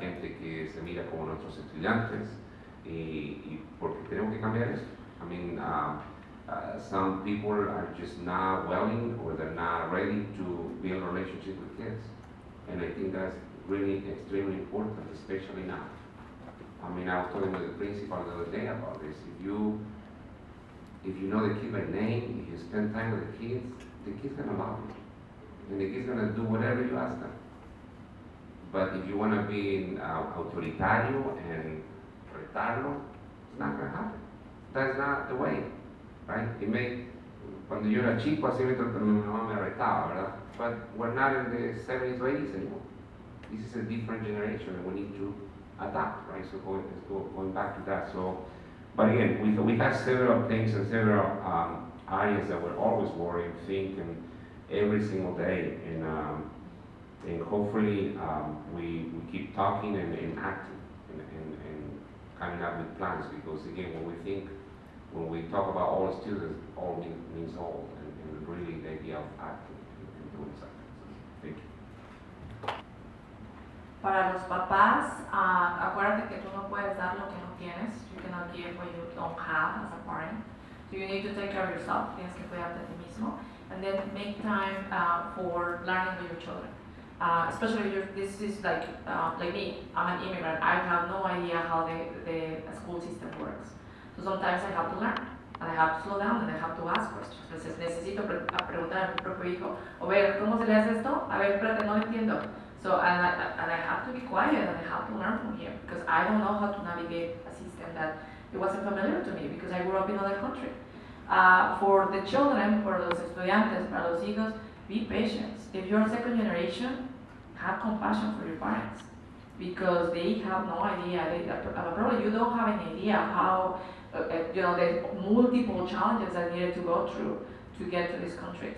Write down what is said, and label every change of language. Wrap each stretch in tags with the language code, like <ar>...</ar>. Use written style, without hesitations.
<es>Gente que se mira como nuestros estudiantes y porque tenemos que cambiar eso.</es> <en>I mean, some people are just not willing or they're not ready to build a relationship with kids. And I think that's really extremely important, especially now. I mean, I was talking with the principal the other day about this. If you know the kid by name, if you spend time with the kid's gonna love you. And the kid's gonna do whatever you ask them. But if you wanna be</en> <es>autoritario</es> <en>and</en> <es>retarlo,</es> <en>it's not gonna happen. That's not the way, right?</en> <es>Cuando yo era chico, así mi mamá me retaba, ¿verdad?</es> <en>But we're not in the 70s or 80s anymore. This is a different generation and we need to adapt, right? So going back to that. So, but again, we have several things and several areas that we're always worrying, thinking every single day, and hopefully we keep talking and acting and coming up with plans, because again, when we talk about all students, all means all, and really the idea of acting and doing something. So, thank you.</en> <es>Para los papás, acuérdate que tú no puedes dar lo que no tienes.</es> <en>You cannot give what you don't have as a parent. So you need to take care of yourself.</en> <es>Tienes que cuidarte a ti mismo.</es> <en>And then make time for learning with your children. Especially if this is like me. I'm an immigrant. I have no idea how the school system works. So sometimes I have to learn. And I have to slow down and I have to ask questions.</en> <es>Entonces necesito preguntar a mi propio hijo, a ver, ¿cómo se le hace esto? A ver, espérate, no lo entiendo.</es> <en>So, and I have to be quiet and I have to learn from him, because I don't know how to navigate a system that it wasn't familiar to me, because I grew up in another country. For the children, for</en> <es>los estudiantes, para los hijos,</es> <en>be patient. If you're second generation, have compassion for your parents, because they have no idea. Probably you don't have any idea how, the multiple challenges that needed to go through to get to this country.</en>